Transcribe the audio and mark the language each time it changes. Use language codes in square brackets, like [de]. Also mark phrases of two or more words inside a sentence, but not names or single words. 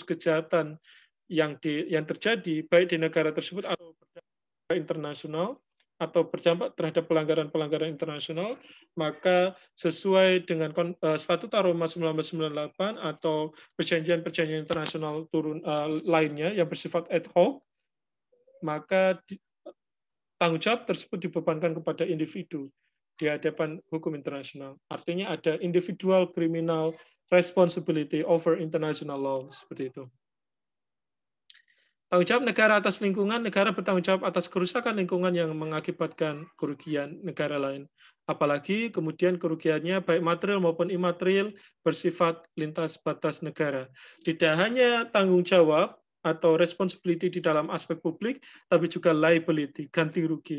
[id] kejahatan yang terjadi baik di negara tersebut atau internasional atau berdampak terhadap pelanggaran-pelanggaran internasional, maka sesuai dengan Statuta Roma 1998 atau perjanjian-perjanjian internasional lainnya yang bersifat ad hoc, maka tanggung jawab tersebut dibebankan kepada individu di hadapan hukum internasional. Artinya ada [en] individual criminal responsibility over international law, [id] seperti itu. Tanggung jawab negara atas lingkungan, negara bertanggung jawab atas kerusakan lingkungan yang mengakibatkan kerugian negara lain. Apalagi kemudian kerugiannya baik material maupun imaterial bersifat lintas batas negara. Tidak hanya tanggung jawab atau responsibility di dalam aspek publik, tapi juga liability, ganti rugi.